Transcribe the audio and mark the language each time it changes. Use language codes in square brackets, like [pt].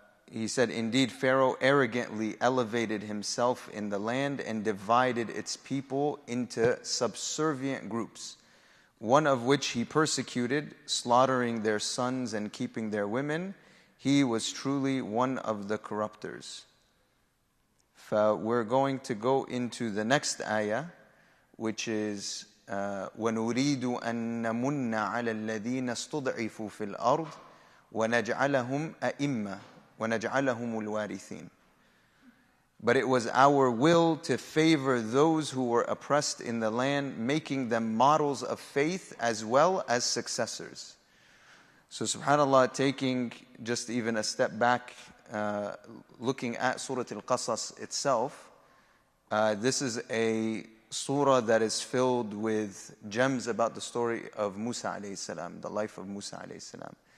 [en] He said, indeed, Pharaoh arrogantly elevated himself in the land and divided its people into subservient groups, one of which he persecuted, slaughtering their sons and keeping their women. He was truly one of the corrupters. We're going to go into the next ayah, which is [ar] وَنُرِيدُ أَن نَمُنَّ عَلَى الَّذِينَ اسْتُضْعِفُوا فِي الْأَرْضِ وَنَجْعَلَهُمْ أَئِمَّةً وَنَجْعَلَهُمُ الْوَارِثِينَ. [en] But it was our will to favor those who were oppressed in the land, making them models of faith as well as successors. So subhanAllah, taking just even a step back, looking at Surah Al-Qasas itself, this is a surah that is filled with gems about the story of Musa alayhi salam, the life of Musa alayhi salam.